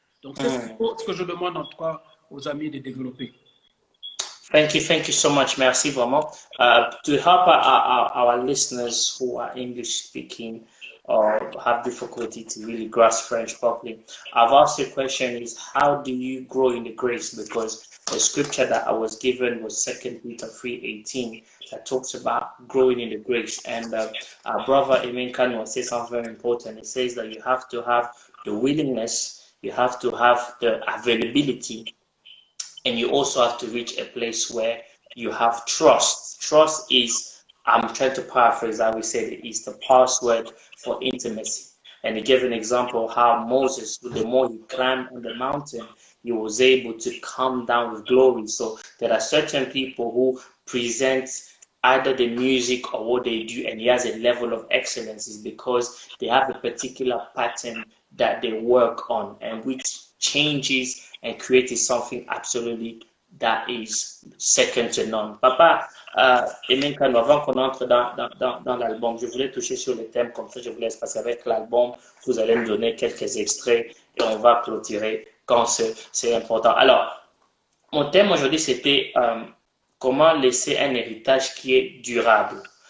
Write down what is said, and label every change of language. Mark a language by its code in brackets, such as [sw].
[fr] Donc, c'est ce que je demande en tout cas aux amis de développer. [en] Thank you so much. [fr] Merci vraiment. [en] To help our listeners who are English speaking or have difficulty to really grasp French properly, I've asked the question is, how do you grow in the grace? Because the scripture that I was given was 2 Peter 3:18 that talks about growing in the grace. And our brother Amen Kano says something very important. It says that you have to have the willingness, you have to have the availability, and you also have to reach a place where you have trust. Trust is, I'm trying to paraphrase, I would say, is the password for intimacy. And he gave an example of how Moses, the more he climbed on the mountain, he was able to come down with glory. So there are certain people who present either the music or what they do, and he has a level of excellence, is because they have a particular pattern that they work on, and which changes and creates something absolutely that is second to none. [fr] Papa, Aimé Nkano, avant qu'on entre dans l'album, je voulais toucher sur le thème, comme ça je vous laisse passer avec l'album. Vous allez me donner quelques extraits et on va clôturer quand c'est important. Alors, mon thème aujourd'hui, c'était comment laisser un héritage qui est durable.